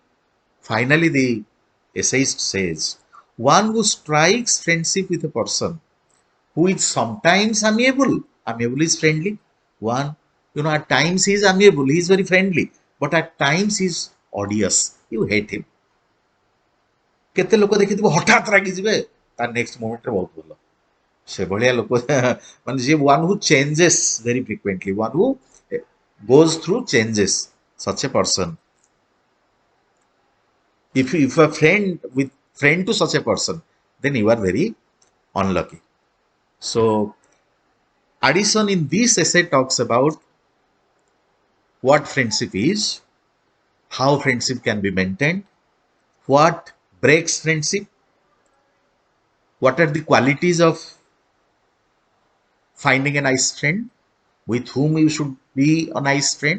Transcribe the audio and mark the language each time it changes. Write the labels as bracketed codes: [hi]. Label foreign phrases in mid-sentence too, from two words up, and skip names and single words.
[en] Finally, the essayist says, one who strikes friendship with a person who is sometimes amiable. Amiable is friendly. One, at times he is amiable, he is very friendly, but at times he is odious. You hate him. [or] କେତେ ଲୋକ ଦେଖିଥିବ ହଠାତ୍ ରାଗିଯିବେ ତା [en] next momentରେ [or] ବହୁତ ଭଲ ସେଭଳିଆ ଲୋକ ମାନେ ଯିଏ [en] one who changes very frequently, one who goes through changes, such a person. If a friend to such a person, then you are very unlucky. So Addison in this essay talks about what friendship is, how friendship can be maintained, what breaks friendship, what are the qualities of finding a nice friend, with whom you should be a nice friend.